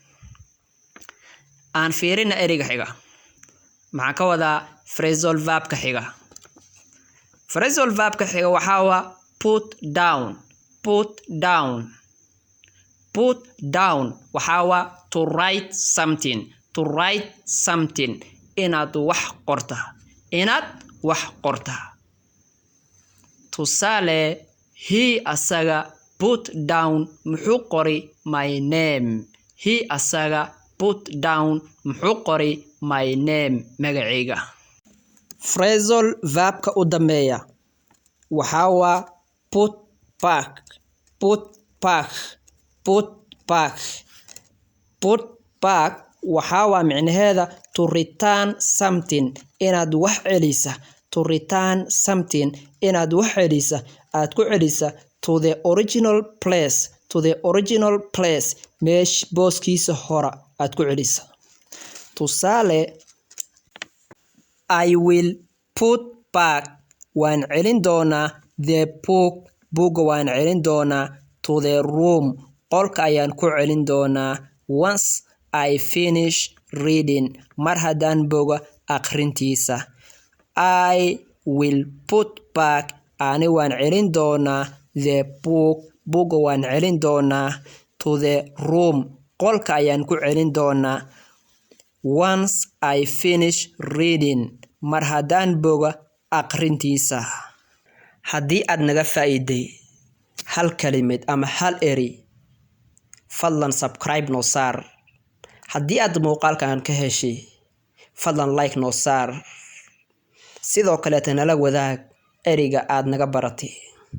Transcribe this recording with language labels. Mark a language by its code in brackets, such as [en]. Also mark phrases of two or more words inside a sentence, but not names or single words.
[so] aan fiirina eriga xiga maxaa ka wada [en] phrasal verb [so] ka xiga [en] phrasal verb [so] ka xiga waxa waa [en] put down [so] waxa waa [en] to write something [so] inaad wax qorta tusaale he asaga [en] put down [so] muxuu qori [en] my name [so] magacayga [en] phrasal verb [so] ka u dambeeya waxa waa put back waxa waa micnaheeda [en] to return something [so] inaad wax celisa aad ku celisa [en] to the original place [so] meesh booskiisa hora aad ku celisa tusaale [en] I will put back [so] waan celin doonaa [en] the book [so] waan celin doonaa [en] to the room [so] qolka ayaan ku celin doonaa once [en] I finish reading [so] mar haddaan boga akhrintiisa [en] I will put back [so] ani waan celin doonaa [en] the [so] book waan celin doonaa [en] to the room [so] qolka ayaan ku celin doonaa once [en] I finish reading [so] mar haddaan boga akhrintiisa haddii aad naga faa'iiday hal kalimad ama hal eri fadlan subscribe noo saar haddii aad muuqaalkan ka heshay fadlan like noo saar sidoo kale nala wadaag eriga aad naga baratay